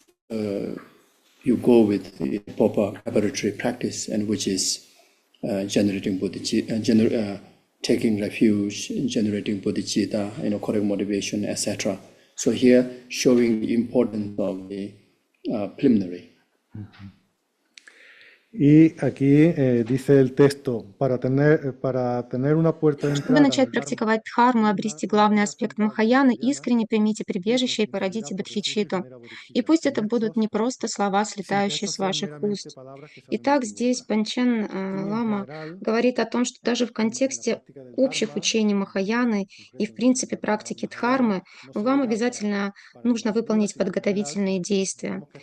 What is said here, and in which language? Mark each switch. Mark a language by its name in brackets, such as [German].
[English] You go with the proper preparatory practice, and which is generating bodhicitta, taking refuge, generating bodhicitta, correct motivation, etc. So here, showing the importance of the preliminary. [Spanish] Y aquí dice el texto, para tener una puerta de [Russian] Чтобы [Spanish] entrada [Russian] начать практиковать дхарму и обрести главный аспект Махаяны, искренне примите прибежище и породите бодхичитту. И пусть это будут не просто слова, слетающие с ваших уст. Итак, здесь Панчен Лама говорит о том, что даже в контексте общих учений Махаяны и, в принципе, практики дхармы, вам обязательно нужно выполнить подготовительные действия.